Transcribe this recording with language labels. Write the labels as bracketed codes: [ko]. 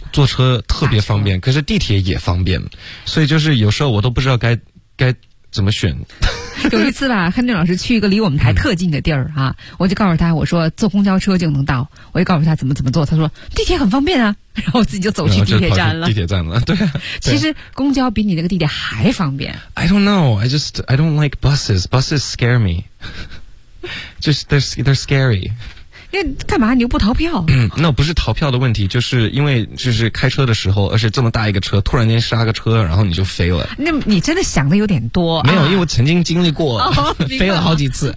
[zh] 坐车特别方便，可是地铁也方便，所以就是有时候我都不知道该怎么选。有一次吧，亨俊老师去一个离我们台特近的地儿啊，我就告诉他，我说坐公交车就能到，我就告诉他怎么坐，他说地铁很方便啊，然后自己就走去地铁站了。地铁站了，对、啊。其实公交比你那个地铁还方便。 [en] I don't know, I don't like buses. Buses scare me. Just they're scary. [zh] 那干嘛你又不逃票？嗯，那不是逃票的问题，就是因为就是开车的时候，而且这么大一个车突然间刹个车，然后你就飞了。那你真的想的有点多。没有，因为我曾经经历过、飞了好几次。